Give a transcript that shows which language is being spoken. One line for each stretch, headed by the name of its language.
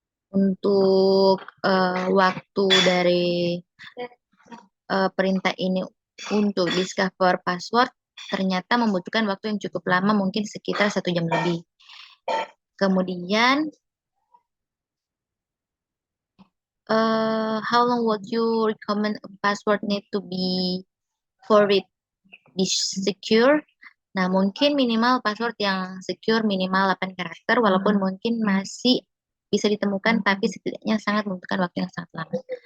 Indonesian: Untuk waktu dari perintah ini untuk discover password ternyata membutuhkan waktu yang cukup lama, mungkin sekitar 1 jam lebih. Kemudian,
English: how long would you recommend a password need to be for it be secure?
Indonesian: Nah, mungkin minimal password yang secure minimal 8 karakter, walaupun mungkin masih bisa ditemukan, tapi setidaknya sangat membutuhkan waktu yang sangat lama.